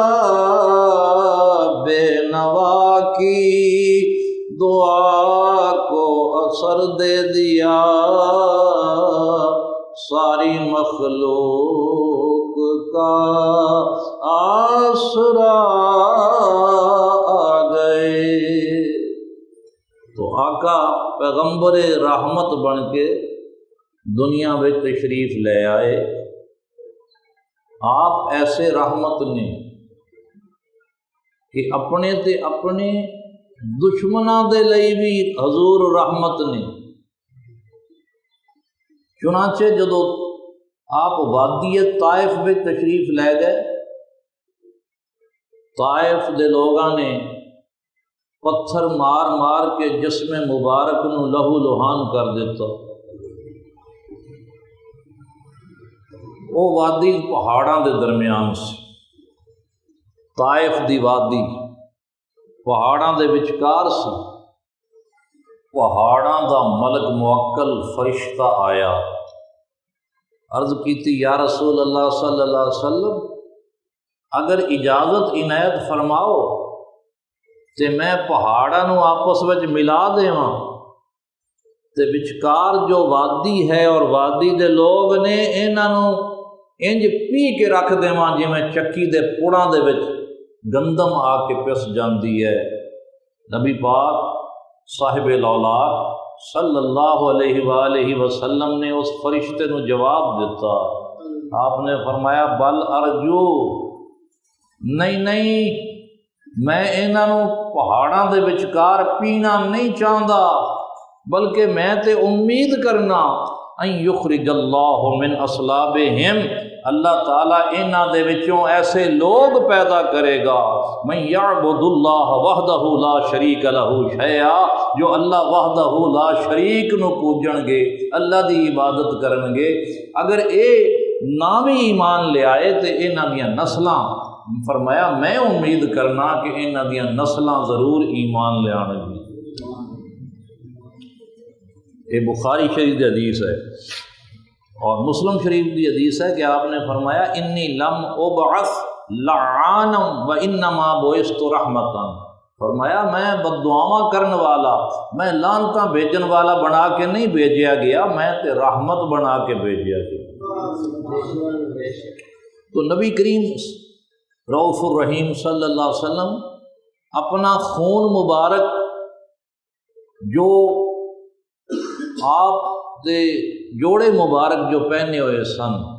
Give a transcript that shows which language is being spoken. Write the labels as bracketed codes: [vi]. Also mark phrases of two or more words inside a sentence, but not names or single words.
[ur] بے نوا کی دعا کو اثر دے دیا، ساری مخلوق کا آسرا آ گئے۔ [pa] تو آقا پیغمبر رحمت بن کے دنیا میں تشریف لے آئے، آپ ایسے رحمت نے کہ اپنے تے اپنے دشمناں دے لئی بھی حضور رحمت نے، چنانچہ جدو آپ وادی طائف میں تشریف لے گئے، طائف دے لوگاں نے پتھر مار مار کے جسم مبارک نو لہو لہان کر دیتا، وہ وادی پہاڑاں دے درمیان سے، طائف دی وادی پہاڑاں دے وچکار سی، پہاڑاں دا ملک موکل فرشتہ آیا، عرض کیتی [ar] یا رسول اللہ صلی اللہ علیہ وسلم [pa] اگر اجازت عنایت فرماؤ تے میں پہاڑاں نو آپس وچ ملا دیواں تے وچکار جو وادی ہے اور وادی دے لوگ نے انہاں نو انج پی کے رکھ دیواں جویں چکی دے پوڑاں دے وچ گندم آ کے پس جاندی ہے۔ نبی پاک صاحب الاولاق [ar] صلی اللہ علیہ وآلہ وسلم [pa] نے اس فرشتے نو جواب دیتا، آپ نے فرمایا [ar] بل ارجو، [pa] نہیں میں انہاں نو پہاڑاں دے وچکار پینا نہیں چاہندا، بلکہ میں تے امید کرنا [ar] ان یخرج اللہ من اصلابہم، [pa] اللہ تعالیٰ انہاں دے وچوں ایسے لوگ پیدا کرے گا [ar] من یعبد اللہ وحدہ لا شریک لہ شیئا، [pa] جو اللہ وحدہ لا شریک نو پوجن گے، اللہ دی عبادت کرن گے۔ اگر اے نامی ایمان لے آئے تے انہاں دیاں نسلاں، فرمایا میں امید کرنا کہ انہاں دیاں نسلاں ضرور ایمان لے آنے گی۔ [ur] یہ بخاری شریف کی حدیث ہے، اور مسلم شریف کی حدیث ہے کہ آپ نے فرمایا [ar] انی لم ابعث لعانا و انما بعثت رحمتا، [pa] فرمایا میں بددعاواں کرن والا، میں لعنتاں بھیجن والا بنا کے نہیں بھیجیا گیا، میں تے رحمت بنا کے بھیجیا گیا۔ تو نبی کریم رؤوف الرحیم [ar] صلی اللہ علیہ وسلم [pa] اپنا خون مبارک جو آپ دے جوڑے مبارک جو پہنے ہوئے سن،